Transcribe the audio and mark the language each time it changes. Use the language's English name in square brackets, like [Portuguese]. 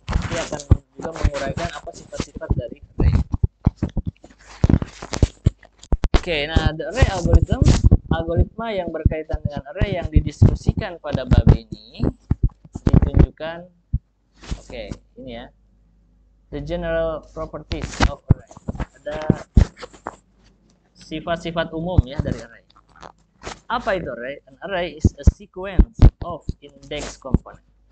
[Indonesian] Dia akan juga menguraikan apa sifat-sifat dari array. Nah, [English] the array algorithm, [Indonesian] algoritma yang berkaitan dengan array yang didiskusikan pada bab ini ditunjukkan. Ini ya. [English] The general properties of array. [Indonesian] Ada sifat-sifat umum ya dari array. Apa itu array? [English] An array is a sequence of index component.